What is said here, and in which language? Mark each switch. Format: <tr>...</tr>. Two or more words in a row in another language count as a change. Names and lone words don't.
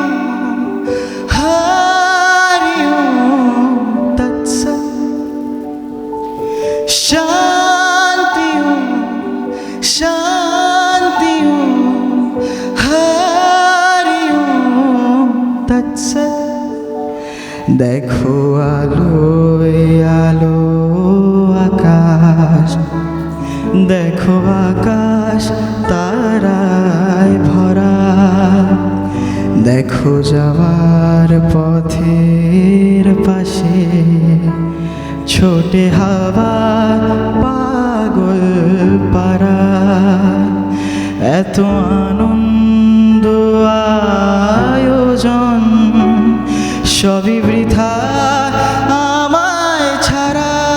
<sa>हरि ओम तत्सत् शान्ति शान्ति हरि ओम तत्सत्</sa> <bn>দেখো আলো আলো আকাশ দেখো আকাশ তারায় ভরা দেখো যাওয়ার পথের পাশে ছোটে হাওয়া পাগল পারা এত আনন্দ আয়োজন সবই বৃথা আমায় ছাড়া</bn>